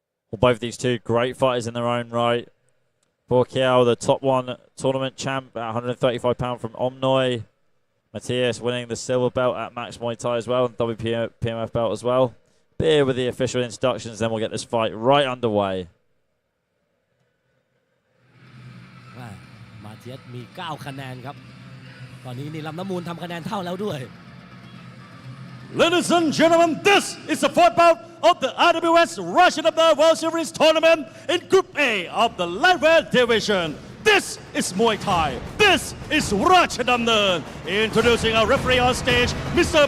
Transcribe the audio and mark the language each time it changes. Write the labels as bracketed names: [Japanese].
[English] Well, both these two great fighters in their own right. Buakiao, the top 1 tournament champ at 135 pounds from Omnoy. Matthias winning the silver belt at Max Muay Thai as well, and WPMF belt as well. But here with the official introductions, then we'll get this fight right underway. [Thai] มาเทียสมี 9 คะแนนครับตอนนี้นี่ลำน้ำมูลทำคะแนนเท่าแล้วด้วย [English] Ladies and gentlemen, this is the fourth bout of the RWS Rajadamnern World Series tournament in Group A of the lightweight division. This is Muay Thai. This is Rajadamnern. Introducing our referee on stage, Mr.